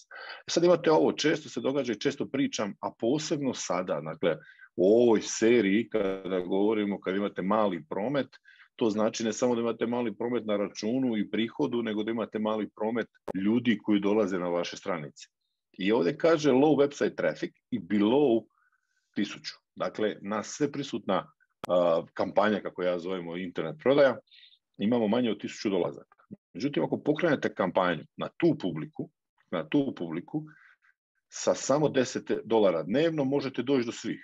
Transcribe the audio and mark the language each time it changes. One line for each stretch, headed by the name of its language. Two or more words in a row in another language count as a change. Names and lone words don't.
Croatian: Sad imate ovo, često se događa i često pričam, a posebno sada, dakle u ovoj seriji kada govorimo kad imate mali promet, to znači ne samo da imate mali promet na računu i prihodu, nego da imate mali promet ljudi koji dolaze na vaše stranice. I ovdje kaže
English: low website traffic
Croatian: i below 1000. Dakle, na sve prisutna kampanja, kako ja zovemo internet prodaja, imamo manje od 1000 dolazaka. Međutim, ako pokrenete kampanju na tu publiku, sa samo $10 dnevno možete doći do svih.